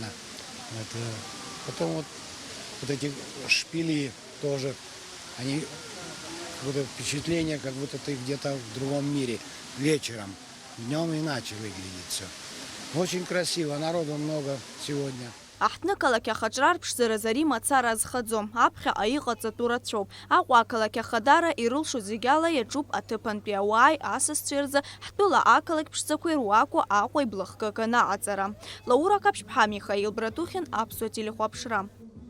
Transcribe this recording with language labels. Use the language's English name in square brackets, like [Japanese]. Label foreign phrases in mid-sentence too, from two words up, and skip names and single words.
[Russian] Потом вот эти шпили тоже, они какое-то впечатление, как будто ты где-то в другом мире вечером, днем иначе выглядит все. Очень красиво, народу много сегодня. [Abkhazian] Аҳҭны қалақь ахаҿра арԥшӡара зари мацара азхаӡом, аԥхьаҟа иҟаҵатәу рацәоуп. Аҟәа ақалақь ахадара ирылшо зегьы ала иаҿуп аҭыԥантәи ауааи асасцәеи рзы ҳтәыла ақалақь ԥшӡақәа ируакәу Аҟәа иблахкыганы аҟаҵара. Лаура Каԥшьԥҳа, Михаил Братухин, Аԥсуа телехәаԥшра.